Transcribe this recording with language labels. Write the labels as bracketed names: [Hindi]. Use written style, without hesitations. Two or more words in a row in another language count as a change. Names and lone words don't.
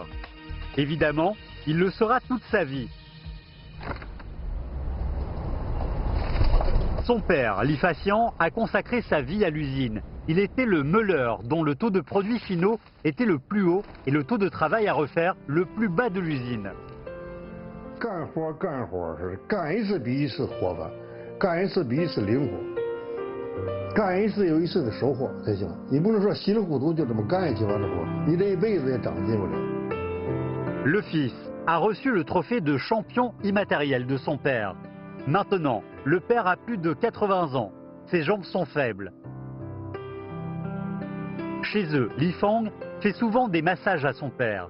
[French] Évidemment, il le sera toute sa vie. Son père, Li Faxian, a consacré sa vie à l'usine. Il était le meuleur dont le taux de produits finaux était le plus haut et le taux de travail à refaire le plus bas de l'usine. [Chinese] 干活是干一次比一次活吧，干一次比一次灵活，干一次有一次的收获才行。你不能说稀里糊涂就这么干下去完了活，你这一辈子也长进不了。 [French] Le fils a reçu le trophée de champion immatériel de son père. Maintenant, le père a plus de 80 ans. Ses jambes sont faibles. Chez eux, Li Fang fait souvent des massages à son père.